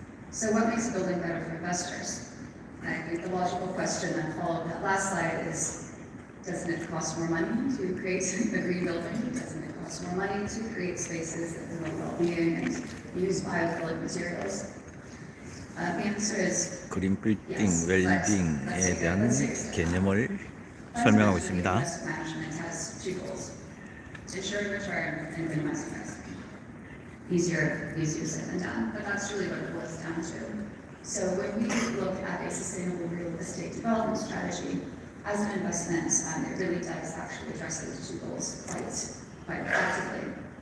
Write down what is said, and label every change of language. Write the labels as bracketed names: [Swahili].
[English] So what makes a building better for investors? And I think the logical question that followed that last slide is, doesn't it cost more money to create a green building? Doesn't it cost more money to create spaces that promote well-being and use biophilic materials? The answer is [Korean] 그린 빌딩, 웰빙에 대한 개념을 설명하고 있습니다. [English] Investment management has two goals: ensuring return and minimizing risk. Easier said than done, but that's really what it boils down to. So when we look at a sustainable real estate development strategy as an investment, it really does actually address those two goals quite effectively.